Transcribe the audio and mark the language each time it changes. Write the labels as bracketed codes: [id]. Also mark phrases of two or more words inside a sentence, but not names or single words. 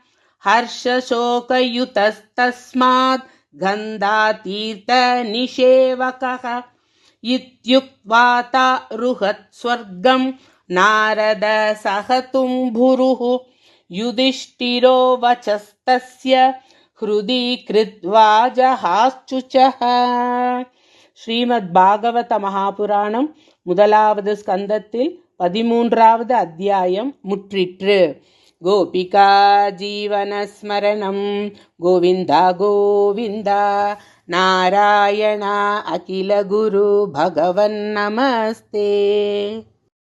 [sa] हर्षशोकयुतस्तस्मात् गन्धातीर्थनिषेवकः इत्युक्त्वा रुहत् स्वर्गं नारद सहतुम्भुरुः युधिष्ठिरो वचस्तस्य हृदि कृत्वा जहाश्चुचः. [ta] ஸ்ரீமத் பாகவத மகாபுராணம் முதலாவது ஸ்கந்தத்தில் 13வது அத்தியாயம் முற்றிற்று. [sa] गोपिका जीवनस्मरणं गोविन्द गोविन्द नारायण अखिल गुरु भगवन्नमस्ते।